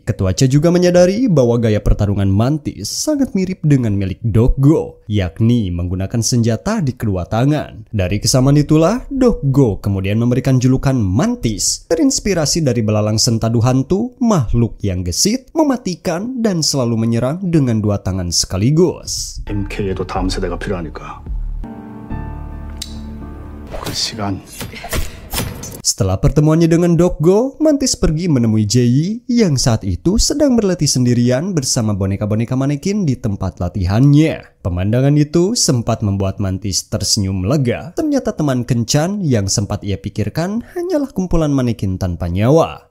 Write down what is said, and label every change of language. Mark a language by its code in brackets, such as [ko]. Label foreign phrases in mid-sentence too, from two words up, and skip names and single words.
[id] Ketua Cha juga menyadari bahwa gaya pertarungan Mantis sangat mirip dengan milik Dokgo, yakni menggunakan senjata di kedua tangan. Dari kesamaan itulah, Dokgo kemudian memberikan julukan Mantis, terinspirasi dari belalang sentadu hantu, makhluk yang gesit, mematikan, dan selalu menyerang dengan dua tangan sekaligus. [ko] MK에도 다음 세대가 필요하니까. 그 시간. [id] Setelah pertemuannya dengan Dokgo, Mantis pergi menemui Jae yang saat itu sedang berlatih sendirian bersama boneka-boneka manekin di tempat latihannya. Pemandangan itu sempat membuat Mantis tersenyum lega. Ternyata teman kencan yang sempat ia pikirkan hanyalah kumpulan manekin tanpa nyawa.